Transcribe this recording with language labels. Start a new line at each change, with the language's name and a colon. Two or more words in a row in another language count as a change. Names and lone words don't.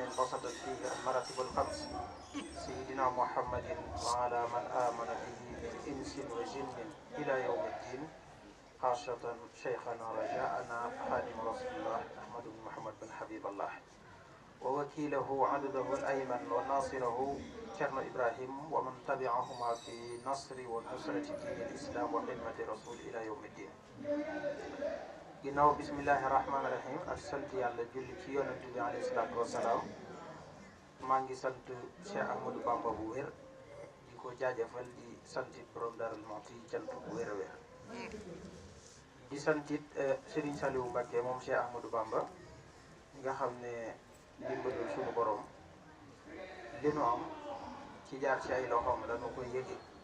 Arabic: انبسطت فيه المراتب الخمس سيدنا محمد وعلى من آمن به من إنس وجن إلى يوم الدين خاصة شيخنا رجاءنا خادم رسول الله أحمد بن محمد بن حبيب الله ووكيله عدده الأيمن وناصره كرم إبراهيم ومن تبعهما في نصر ونصرة دين الإسلام وخدمة رسول إلى يوم الدين ginnaaw بسم الله الرحمن الرحيم
Wolof: ak sant yàlla julli ci yonent bi
Arabic: عليه الصلاة والسلام
Wolof: maa ngi sant Cheikh Ahmadou Bamba bu wér di ko jaajëfal di santit borom Darou Mouhty cant bu wér a wér di santit Serigne Saliou Mbacke moom Cheikh Ahmadou Bamba nga xam ne dimbalul suñu borom li nu am ci jaar ci ay loxoom la nu koy yëge